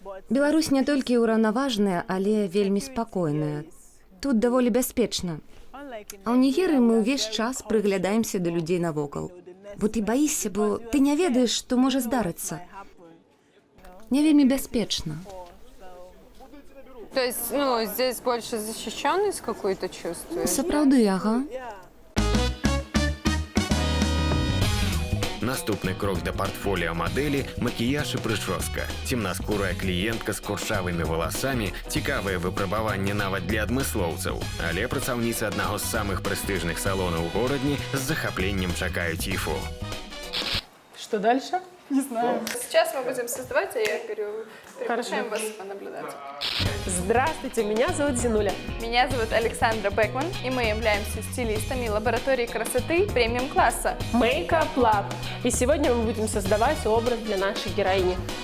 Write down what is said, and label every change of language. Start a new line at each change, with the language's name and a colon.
Belarusian: Беларусь не толькі ўраўнаважная, але вельмі спакойная. Тут даволі бяспечна. А ў Нігерыі мы ўвесь час прыглядаемся да людзей навокал. Бо ты баішся, бо ты не ведаеш, што можа здарыцца. Не вельмі бяспечна.
Russian: То есть, ну, здесь больше защищенность какую-то чувствуешь?
Belarusian: Сапраўды, ага. Наступны крок да партфоліа мадэлі – макіяж і прычоска. Цемнаскурая кліентка з курчавымі валасамі, цікавае выпрабаванне нават для адмыслоўцаў. Але працаўніцы аднаго з самых прэстыжных салонаў у горадні з захапленнем чакаюць Іфу.
Russian: Что дальше? Не знаю. Сейчас мы будем создавать, а я говорю, приглашаем Хорошо. вас понаблюдать. Здравствуйте, меня зовут Зинуля. Меня зовут Александра Бекман, и мы являемся стилистами лаборатории красоты премиум-класса.
English: Makeup Lab.
Russian: И сегодня мы будем создавать образ для нашей героини.